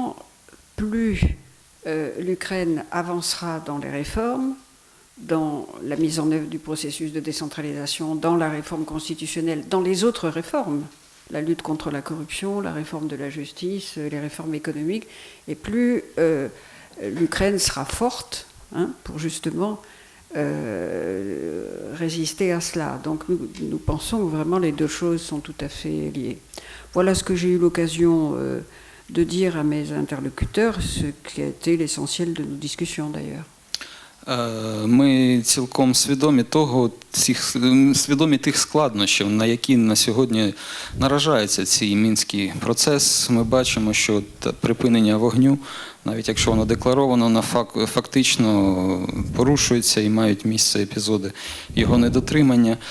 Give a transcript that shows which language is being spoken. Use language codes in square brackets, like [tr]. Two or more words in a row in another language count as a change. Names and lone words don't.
[fr] Plus l'Ukraine avancera dans les réformes, dans la mise en œuvre du processus de décentralisation, dans la réforme constitutionnelle, dans les autres réformes, la lutte contre la corruption, la réforme de la justice, les réformes économiques, et plus l'Ukraine sera forte pour justement résister à cela. Donc nous pensons que vraiment les deux choses sont tout à fait liées. Voilà ce que j'ai eu l'occasion de dire à mes interlocuteurs, ce qui a été l'essentiel de nos discussions d'ailleurs. [uk] Ми цілком свідомі тих складнощів, на які на сьогодні наражається цей мінський процес. Ми бачимо, що припинення вогню, навіть якщо воно декларовано, фактично порушується і мають місце епізоди його недотримання.